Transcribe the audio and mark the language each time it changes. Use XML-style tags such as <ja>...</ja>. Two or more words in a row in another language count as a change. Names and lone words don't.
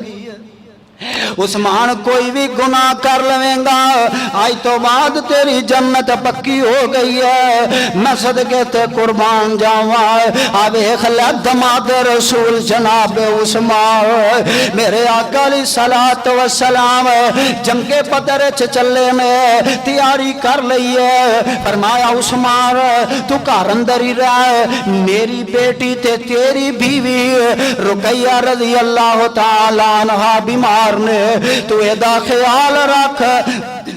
<pa>عثمان کوئی بھی گناہ کر لویگا آج تو بعد تیری جنت پکی ہو گئی ہے. میں صدقے تے قربان جاواں۔ آ ویکھ لے داماد رسول جناب عثمان میرے آقا دی</pa> <ar>صلاة و سلام</ar> <pa>جنگ بدر چ چلے نے تیاری کر لئی ہے. فرمایا عثمان تو گھر اندر ہی رہ، میری بیٹی تے تیری بیوی رقیہ</pa> <ar>رضي الله تعالى عنها</ar> <pa>بیمار نے، تو ایدا خیال رکھ.</pa>